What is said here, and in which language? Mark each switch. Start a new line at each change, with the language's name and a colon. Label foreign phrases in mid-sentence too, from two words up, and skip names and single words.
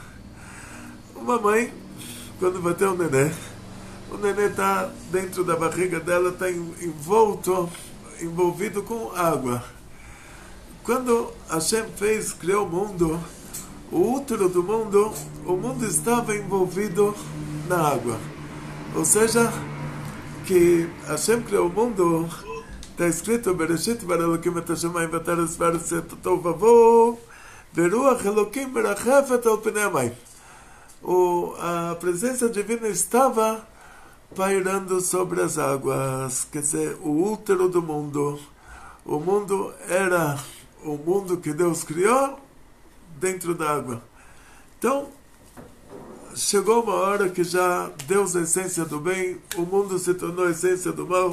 Portuguese: Uma mãe, quando vai ter um nenê, o nenê está dentro da barriga dela, está envolvido com água. Quando Hashem criou o mundo, o útero do mundo, o mundo estava envolvido na água. Ou seja, que Hashem criou o mundo. Está escrito,
Hebrew: בראשית ברא אלוקים את השמים וארץ וארץ תהו ובהו ורוח אלוקים מרחפת על פני המים.
Portuguese: A presença divina estava pairando sobre as águas, quer dizer, o útero do mundo. O mundo era o mundo que Deus criou dentro da água. Então, chegou uma hora que já Deus é a essência do bem, o mundo se tornou a essência do mal.